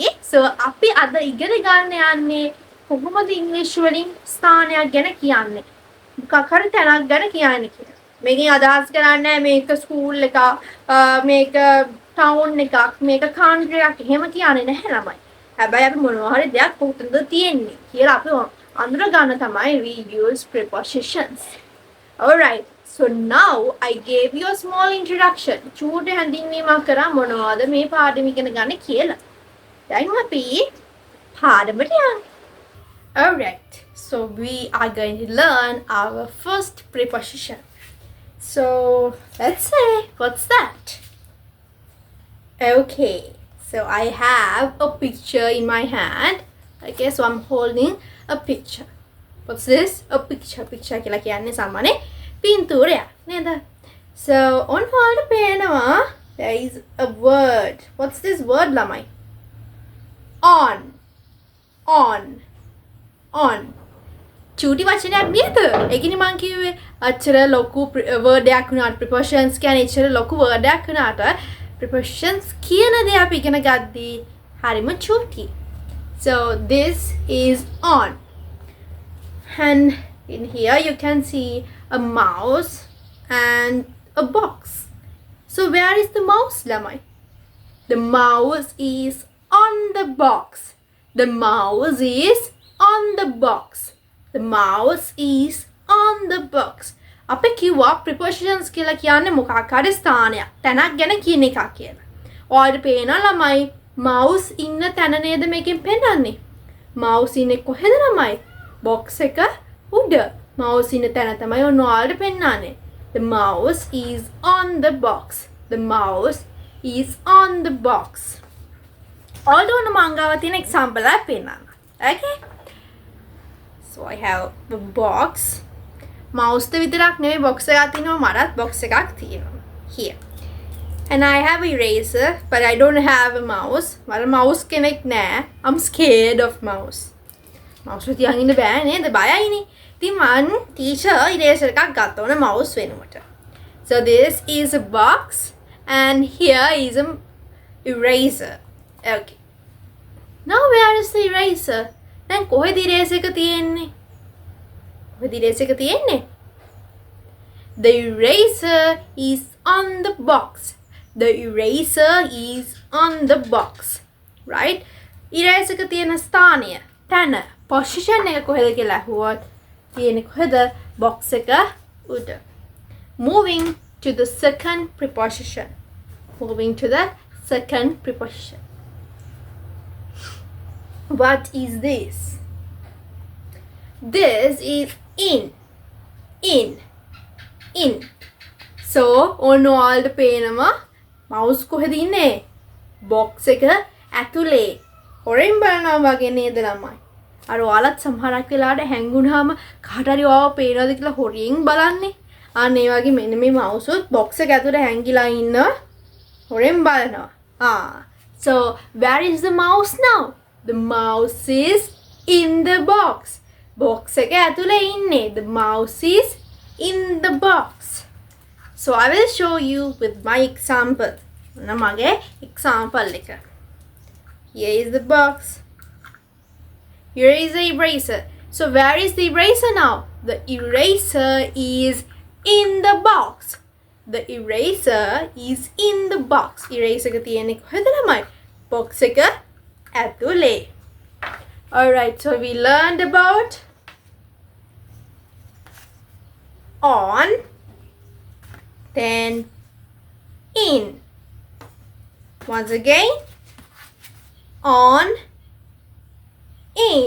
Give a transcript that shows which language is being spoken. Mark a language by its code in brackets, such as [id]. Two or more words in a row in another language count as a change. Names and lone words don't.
[si] So අපි අද ඉගෙන ගන්න යන්නේ කොහොමද English වලින් ස්ථානයක් ගැන කියන්නේ. මොකක් හරි තැනක් ගැන කියන්නේ කියලා. මේකෙන් අදහස් කරන්නේ මේක ස්කූල් එකක්, මේක ටවුන් එකක්, මේක country එකක් එහෙම කියන්නේ නැහැ ළමයි. හැබැයි අපි මොනවා හරි දෙයක් කොතනද තියෙන්නේ කියලා අපි අඳුර ගන්න තමයි [en] we use prepositions. Alright. So now I gave you a small introduction. [si] චූටි හැඳින්වීමක් කරා මොනවද මේ පාඩම ඉගෙන ගන්න කියලා. දැන් අපි පාඩමට යමු. [en] Alright. So we are going to learn our first preposition. So let's say what's that? Okay. So I have a picture in my hand. Okay, so I'm holding a picture. What's this? A picture. Picture [si] කියලා කියන්නේ සාමාන්‍ය පින්තූරයක් නේද? [en] So on hold පේනවා there is a word. What's this word ළමයි? On. [si] චූටි වචනයක් නේද? ඒකනේ මං කිව්වේ අච්චර ලොකු word එකක් වුණාට prepositions කියන්නේ අච්චර ලොකු word එකක් වුණාට prepositions කියන දේ අපි ඉගෙන ගද්දී හරිම චූටි. [en] So this is on. And in here you can see a mouse and a box. So where is the mouse ළමයි? The mouse is on the box. The mouse is on the box. The mouse is on the box. [si] අපි කිව්වා prepositions කියලා කියන්නේ මොකක් හරි ස්ථානයක්. තැනක් ගැන කියන එකක් කියලා. ඔයාලට පේනවා ළමයි mouse ඉන්න තැන නේද මේකෙන් පෙන්නන්නේ? mouse ඉන්නේ කොහෙද ළමයි? box එක උඩ. mouse ඉන්න තැන තමයි ඔන්න ඔයාලට පෙන්නන්නේ. [en] The mouse is on the box. The mouse is on the box. [si] ඔයාලට ඔන්න මං ගාව තියෙන example එකක් පෙන්නන්න. [en] Okay? So I have the box. [si] mouse ද විතරක් නෙවෙයි box එකක් තියෙනවා මටත් box එකක් තියෙනවා. [en] Here. And I have eraser, but I don't have a mouse. [si] මට mouse කෙනෙක් නෑ. [en] I'm scared of mouse. [si] mouse එක තියන් ඉන්න බෑ නේද? බයයිනේ. ඉතින් මං [en] teacher eraser [si] එකක් ගත්තා ඕන mouse වෙනුවට. [en] So this is a box and here is a eraser. Okay. Now where is the eraser? [si] දැන් කොහෙද eraser එක තියෙන්නේ? කොහෙද eraser එක තියෙන්නේ? [en] The eraser is on the box. The eraser is on the box. [si] Right? eraser එක තියෙන ස්ථානය, තැන, position එක කොහෙද කියලා අහුවොත් තියෙන්නේ කොහෙද? box එක උඩ. [en] Moving to the second preposition. Moving to the second preposition. What is this? This is in. So on all the [si] පේනවා mouse කොහෙද ඉන්නේ? box එක ඇතුලේ. හොරෙන් බලනවා වගේ නේද ළමයි? අර ඔයාලත් සමහරක් වෙලාවට හැංගුණාම කාට හරි ඔයාව පේනවද කියලා හොරියෙන් බලන්නේ. අන්න ඒ වගේ මෙන්න මේ mouse උත් box එක ඇතුලේ හැංගිලා ඉන්නවා. හොරෙන් බලනවා. [en] So where is the mouse now? The mouse is in the box. [si] Box එක ඇතුලේ ඉන්නේ. [en] The mouse is in the box. So I will show you with my example. [si] මගේ example එක. [en] Here is the box. Here is the eraser. So where is the eraser now? The eraser is in the box. The eraser is in the box. [si] Eraser එක තියෙන්නේ කොහෙද ළමයි? Box එක ඇතුලේ. [en] Alright, so we learned about on, then in. Once again, on, in.